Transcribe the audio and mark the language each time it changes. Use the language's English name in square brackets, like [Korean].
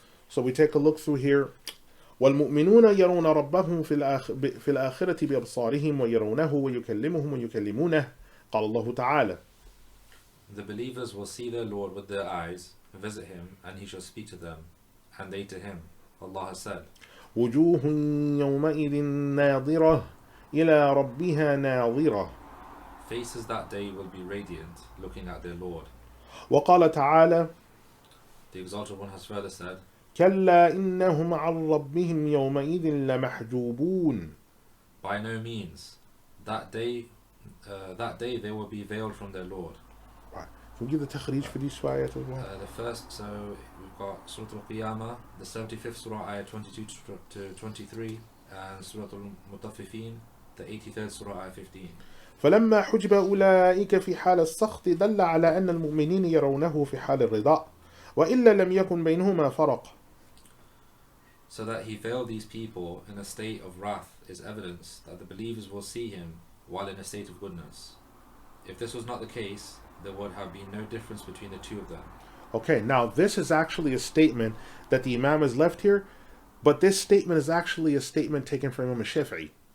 [English] So we take a look through here. [Arabic] وَالْمُؤْمِنُونَ يَرَوْنَ رَبَّهُمْ فِي الْآخِرَةِ بِأَبْصَارِهِمْ وَيَرَوْنَهُ وَيُكَلِّمُهُم وَيُكَلِّمُونَهُ قال الله تعالى. [English] The believers will see their Lord with their eyes, visit him, and he shall speak to them, and they to him. Allah has said, [Arabic] وجوه يومئذ ناظرة إلى ربها ناظرة. [English] Faces that day will be radiant, looking at their Lord. [Arabic] وقال تعالى. [English] The Exalted One has further said, [Arabic] كلا إنهم عن ربهم يومئذ لمحجوبون. [English] By no means. That day they will be veiled from their Lord. Right. Can we give the takhrij for these two ayat as well? The first, so we've got Surah Al-Qiyamah, the 75th Surah, ayah 22 to 23, and Surah Al-Mutaffifin, the 83rd Surah, ayah 15. [Arabic] فلما حجب أولئك في حال السخط دل على أن المؤمنين يرونه في حال الرضا وإلا لم يكن بينهما فرق. [English] So that he veiled these people in a state of wrath is evidence that the believers will see him while in a state of goodness. If this was not the case, there would have been no difference between the two of them. Okay, now this is actually a statement that the Imam has left here, but this statement is actually a statement taken from Imam Shafi'i.